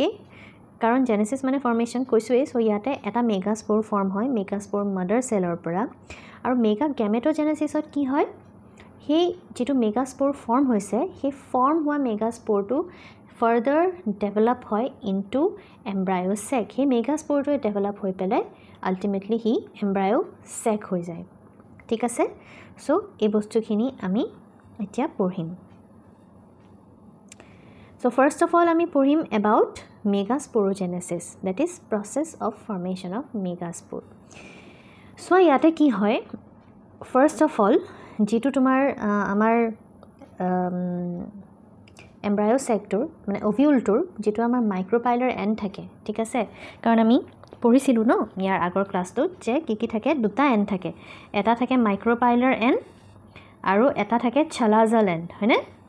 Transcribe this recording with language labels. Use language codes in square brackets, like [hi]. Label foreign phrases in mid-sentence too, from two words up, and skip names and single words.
[as] কাৰণ জেনেসিস মানে ফৰ্মেশন কৈছোৱে সো ইয়াতে এটা মেগাস্পোৰ ফৰ্ম হয় [en] megaspore mother cell [as] পৰা আৰু [en] mega gametogenesis [as] কি হয় সেই যেটো মেগাস্পোৰ ফৰ্ম হৈছে সেই ফৰ্ম হোৱা মেগাস্পোৰটো [en] further develop [as] হয় [en] into embryo sac [as] সেই মেগাস্পোৰটো ডেভেলপ হৈ পেলে আলটিমেটলি হি [en] embryo sac [as] হৈ যায় ঠিক আছে সো এই বস্তুখিনি আমি এতিয়া পঢ়িম [en] So first of all [as] আমি পঢ়িম [en] about megasporogenesis that is process of formation of megaspore so [as] ইয়াতে কি হয় [en] first of all [as] যেটো তোমাৰ আমাৰ এমব্ৰায়ো সেকটোৰ মানে ওভিউলটোৰ যেটো আমাৰ [en] micropylar end [as] থাকে ঠিক আছে কাৰণ আমি পঢ়িছিলো ন ইয়াৰ আগৰ ক্লাছটোত যে কি থাকে দুটা এন্ড থাকে এটা থাকে [en] micropylar end [as] আৰু এটা থাকে [en] chalazal end [as] হয়নে